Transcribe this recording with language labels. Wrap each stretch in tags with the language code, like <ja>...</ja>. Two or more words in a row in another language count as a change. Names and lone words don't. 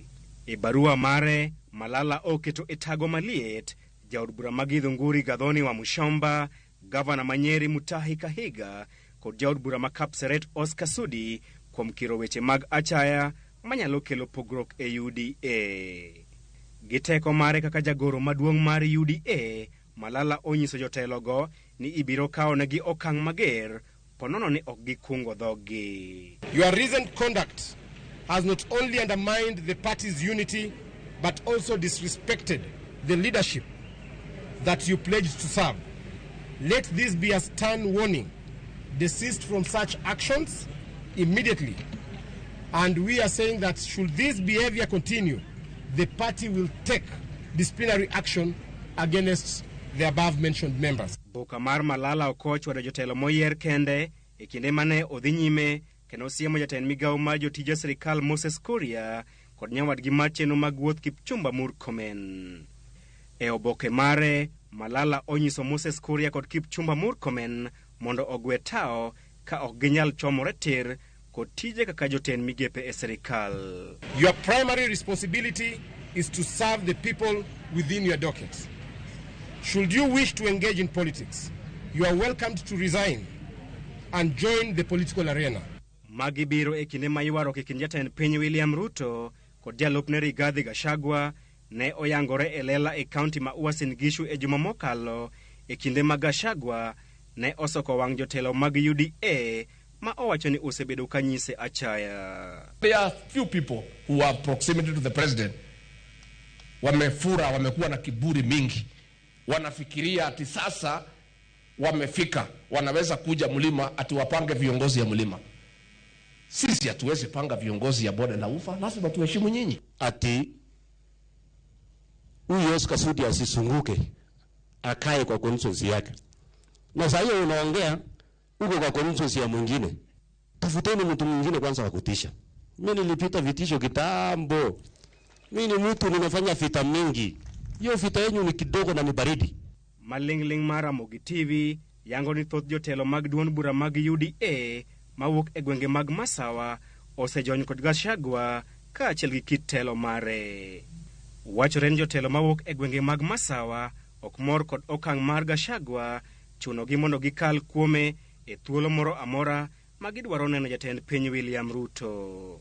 <luo>E barua mare, Malala oketo e tago maliet jaod bura mag Githunguri Gathoni wa Mushomba, gavana ma Nyeri Mutahi Kahiga kod jaod bura ma Kapseret Oscar Sudi kuom kiro weche mag achaya manyalo kelo pogruok e UDA. Giteko mare kaka jagoro maduong' mar UDA, Malala onyiso jotelogo ni ibiro kawo negi okang' mager ponono ni ok gikungo dhogi.</luo> <en>Your recent conduct has not only undermined the party's unity but also disrespected the leadership that you pledged to serve. Let this be a stern warning. Desist from such actions immediately. And we are saying that should this behavior continue, the party will take disciplinary action against the above-mentioned members.</en> <luo>Boka mar Malala okoch wada jotelo moyier kende e kinde mane odhi nyime kendo siemo jatend migawo mar jotije sirikal Moses Kuria kod nyawadgi mar chenro mag wuoth Kipchumba Murkomen. E oboke mare, Malala onyiso Moses Kuria kod Kipchumba Murkomen mondo ogwe tao ka ok ginyal chomore tir kod tije kaka jotend migepe e sirikal.</luo> <en>Your primary responsibility is to serve the people within your docket. Should you wish to engage in politics, you are welcomed to resign and join the political arena.</en> <luo>Magi biro e kinde ma ywaruok e kind jatend piny William Ruto kod jalupne Rigathi Gachagua ne oyangore e lela e kaunti ma Uasin Gishu e juma mokalo e kinde ma Gachagua ne osoko wang' jotelo mag UDA ma owacho ni osebedo kanyise achaya.</luo> <en>There are few people who are proximity to the president.</en> <sw>Wamefura, wamekuwa na kiburi mingi. Wanafikiria ati sasa wamefika, wanaweza kuja mlima ati wapange viongozi ya mlima. Sisi hatuwezi panga viongozi ya bonde la ufa, lazima tuheshimu nyinyi. Ati huyu Oscar Sudi asisunguke, akae kwa constituency yake. Na sasa hiyo unaongea uko kwa constituency ya mwingine. Tafuteni mtu mwingine kwanza wa kutisha. Mimi nilipita vitisho kitambo. Mimi ni mtu ninafanya vita mingi. Hiyo vita yenu ni kidogo na ni baridi.</sw> <luo>Malingling mara Mogi TV yango ni thoth jotelo mag duond bura mag UDA mawuok e gwenge mag Masawa osejony kod Gachagua ka achiel gi kit telo mare. Wachore ni jotelo mawuok e gwenge mag Masawa ok mor kod okang' mar Gachagua chunogi mondo gikal kuome e thuolo moro amora ma gidwaro neno jatend piny William Ruto.</luo>